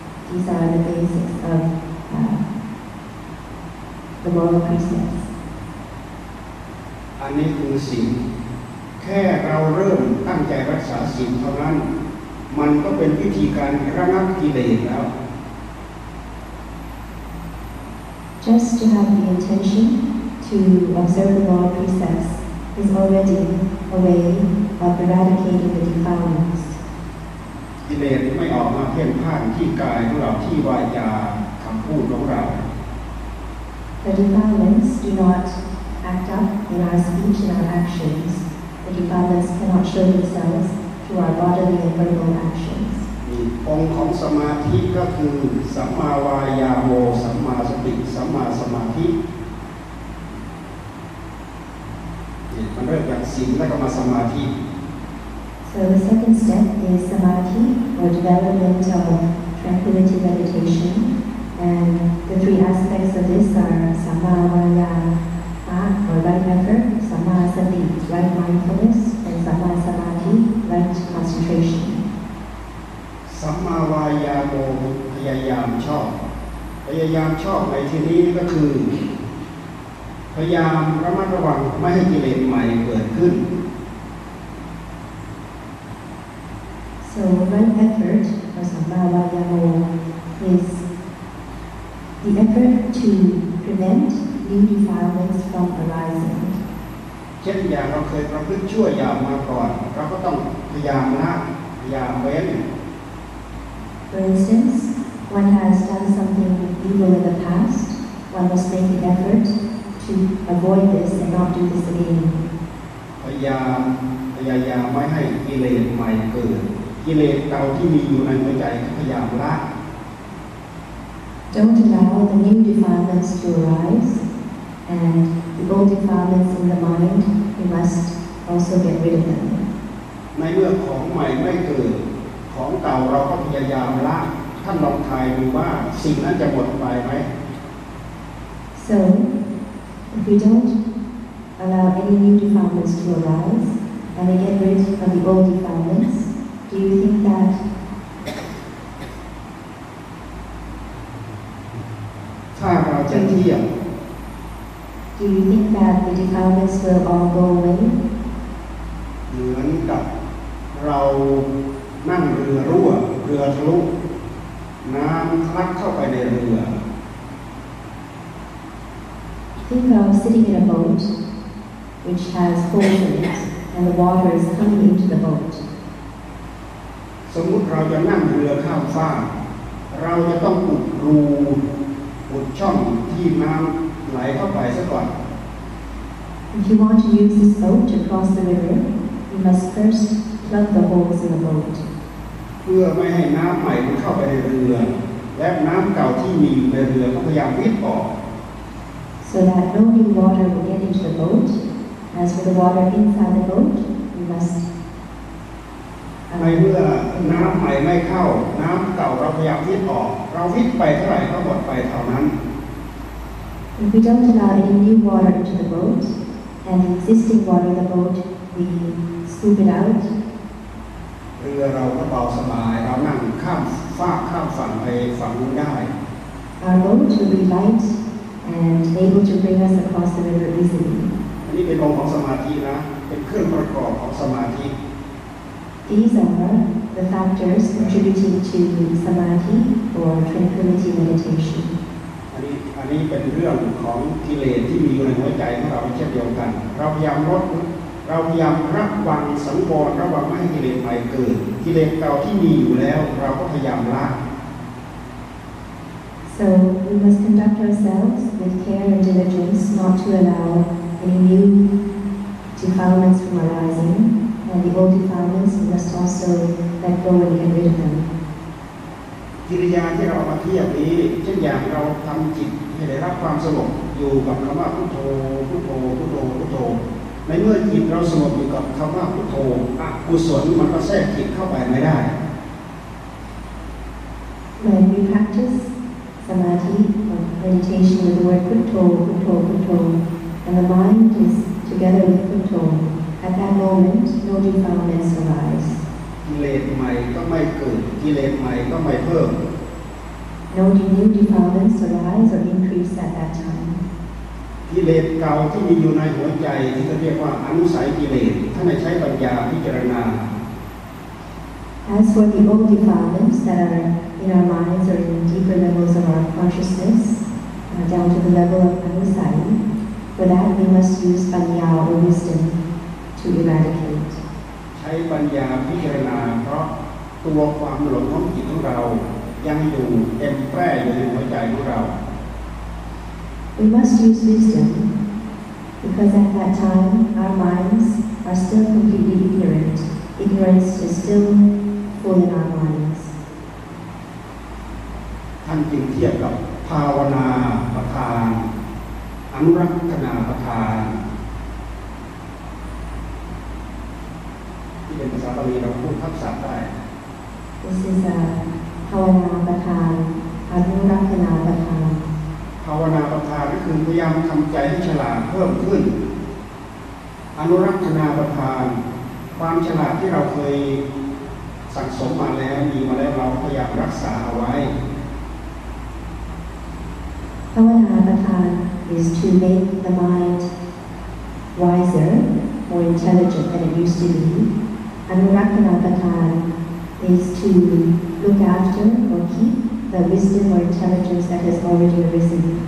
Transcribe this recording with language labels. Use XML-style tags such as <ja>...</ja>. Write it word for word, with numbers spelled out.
<en>These are the basics of uh, the moral precepts.</en> <th>อันนี้คือศีลแค่เราเริ่มตั้งใจรักษาศีลเท่านั้นมันก็เป็นวิธีการระงับกิเลสแล้ว</th> <en>Just to have the intention. To observe the moral precepts is already a way of eradicating the defilements.</en> <th>กิเลสไม่ออกมาเพ่นพ่านที่กายของเราที่วาจาคำพูดของเรา</th> <en>The defilements do not act up in our speech and our actions. The defilements cannot show themselves through our bodily and verbal actions.</en> <th>องค์ของสมาธิก็คือสัมมาวายาโมสัมมาสติสัมมาสมาธิมันเริ่มจากศีลแล้วก็มาสมาธิ</th> <en>So the second step is samadhi or development of tranquility meditation. And the three aspects of this are Sama Vaya, or right effort, Sama Sati, right mindfulness, and Sama Samadhi, right concentration.</en> <th>สัมมาวายาโมพยายามชอบพยายามชอบในที่นี้ก็คือพยายามระมัดระวังไม่ให้กิเลสใหม่เกิดขึ้น</th> <en>so right effort or sammavayamo is the effort to prevent new defilements from arising</en> <th>เช่นอย่างเราเคยประพฤติชั่วยามมาก่อนเราก็ต้องพยายามละพยายามเว้น</th> <en>For instance, one has done something evil in the past, one must make an effort to avoid this and not do this again.</en> <th>พยายามพยายามไม่ให้กิเลสใหม่เกิดกิเลสเก่าที่มีอยู่ในหัวใจพยายามละ</th> <en>Don't allow the new defilements to arise, and the old defilements in the mind, you must also get rid of them.</en> <th>ในเมื่อของใหม่ไม่เกิดของเก่าเราก็พยายามละท่านลองทายดูว่าสิ่งนั้นจะหมดไปไหม</th> <en>So if you don't allow any new defilements to arise and you get rid of the old defilements, do you think that do you, do you think that the defilements will all go away?</en> <th>เหมือนกับเรานั่งเรือรั่วเรือทะลุน้ำทะลักเข้าไปในเรือ</th> <en>Think of sitting in a boat which has holes in it and the water is coming into the boat.</en> <th>สมมุติเราจะนั่งเรือข้ามฟากเราจะต้องอุดรูอุดช่องที่น้ำไหลเข้าไปซะก่อน</th> <en>If you want to use this boat to cross the river, you must first plug the holes in the boat.</en> <th>เพื่อไม่ให้น้ำใหม่มันเข้าไปในเรือและน้ำเก่าที่มีอยู่ในเรือก็พยายามวิดออก</th> <en>So that no new water will get into the boat. As for the water inside the boat, you must.</en> <th>ในเมื่อน้ำใหม่ไม่เข้าน้ำเก่าเราพยายามวิดออกเราวิดไปเท่าไหร่ก็หมดไปเท่านั้น</th> <en>If we don't allow any new water into the boat and existing water in the boat, we scoop it out.</en> <th>เรือเราก็เบาสบายเรานั่งข้ามฟากข้ามฝั่งไปฝั่งนู้นได้</th> <en>Our boat will be light and able to bring us across the river easily.</en> <th>อันนี้เป็นองค์ของสมาธินะเป็นเครื่องประกอบของสมาธิ</th> <en>These are the factors contributing to samadhi or tranquility meditation.</en> <th>อันนี้อันนี้เป็นเรื่องของกิเลสที่มีอยู่ในหัวใจของเราเช่นเดียวกันเราพยายามลดเราพยายามระวังสังวรระวังไม่ให้กิเลสใหม่เกิดกิเลสเก่าที่มีอยู่แล้วเราก็พยายามละ</th> <en>So we must conduct ourselves with care and diligence not to allow any new defilements from arising, and the old defilements we must also let go and get rid of them.</en> <th>กิริยาที่เรามาเทียบนี้เช่นอย่างเราทำจิตให้ได้รับความสงบอยู่กับคำว่าพุทโธพุทโธพุทโธพุทโธในเมื่อจิตเราสงบอยู่กับคำว่าพุทโธอกุศลมันก็แทรกจิตเข้าไปไม่ได้</th> <en>When we practice samadhi or meditation with the word puttho, puttho, puttho, and the mind is together with puttho, at that moment no defilements arise.</en> <th>กิเลสใหม่ก็ไม่เกิดกิเลสใหม่ก็ไม่เพิ่ม</th> <en>No new defilements arise or increase at that time.</en> <th>กิเลสเก่าที่มีอยู่ในหัวใจที่เรียกว่าอนุสัยกิเลสถ้าไม่ใช้ปัญญาพิจารณา</th> <en>As for the old defilements that are in our minds or in deeper levels of our consciousness, uh, down to the level of anusai, for that we must use panya or wisdom to eradicate.</en> <th>ใช้ปัญญาพิจารณาเพราะตัวความหลงของจิตของเรายังอยู่เต็มแปร่อยู่ในหัวใจของเรา</th> <en>We must use wisdom because at that time our minds are still completely ignorant. Ignorance is still full in our minds.</en> <th>ท่านจึงเทียบกับภาวนาประธานอนุรักษณาประธานที่เป็นภาษาบาลีเราพูดทับศัพท์ได้</th> <en>This is a</en> <th>ภาวนาประทานอนุรักษณาประทาน ภาวนาประทานก็คือพยายามทำใจให้ฉลาดเพิ่มขึ้นอนุรักษณาประทานความฉลาดที่เราเคยสั่งสมมาแล้วมีมาแล้วเราพยายามรักษาเอาไว้</th> <en>ภาวนาประทาน is to make the mind wiser, more intelligent than it used to be. Anurakkhana Pathan is to look after or keep the wisdom or intelligence that has already arisen.</en>